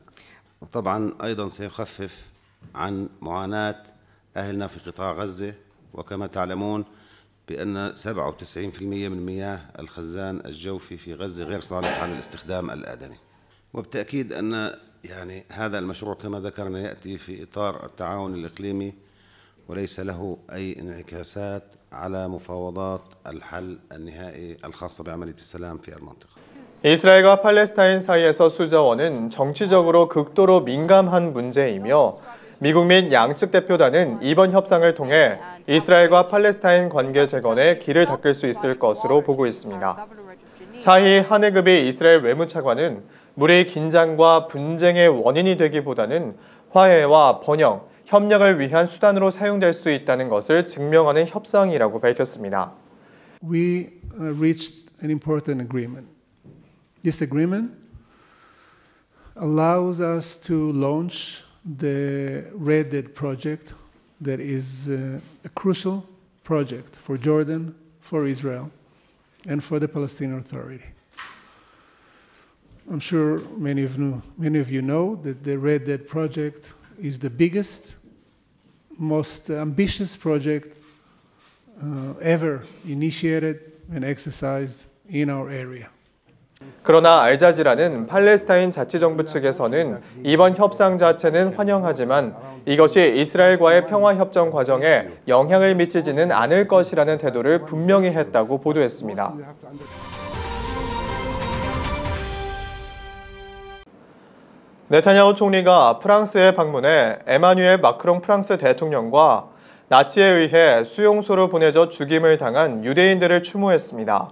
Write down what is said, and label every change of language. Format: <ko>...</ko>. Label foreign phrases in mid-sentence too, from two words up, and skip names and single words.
<ar>وطبعا أيضا سيخفف عن معاناة أهلنا في قطاع غزة، وكما تعلمون بأن 97% من مياه الخزان الجوفي في غزة غير صالح عن الاستخدام الآدمي. وبالتأكيد أن يعني هذا المشروع كما ذكرنا يأتي في إطار التعاون الإقليمي وليس له أي انعكاسات على مفاوضات الحل النهائي الخاصة بعملية السلام في المنطقة.</ar> <ko>이스라엘과 팔레스타인 사이에서 수자원은 정치적으로 극도로 민감한 문제이며 미국 및 양측 대표단은 이번 협상을 통해 이스라엘과 팔레스타인 관계 재건에 길을 닦을 수 있을 것으로 보고 있습니다. 차히 하네그비 이스라엘 외무차관은 물의 긴장과 분쟁의 원인이 되기보다는 화해와 번영, 협력을 위한 수단으로 사용될 수 있다는 것을 증명하는 협상이라고 밝혔습니다.</ko> <en>We reached an important agreement. This agreement allows us to launch the Red Dead project that is a crucial project for Jordan, for Israel, and for the Palestinian Authority. I'm sure many of you know that the Red Dead project is the biggest, most ambitious project ever initiated and exercised in our area.</en> <ko>그러나 알자지라는 팔레스타인 자치정부 측에서는 이번 협상 자체는 환영하지만 이것이 이스라엘과의 평화협정 과정에 영향을 미치지는 않을 것이라는 태도를 분명히 했다고 보도했습니다. 네타냐후 총리가 프랑스에 방문해 에마뉴엘 마크롱 프랑스 대통령과 나치에 의해 수용소로 보내져 죽임을 당한 유대인들을 추모했습니다.</ko>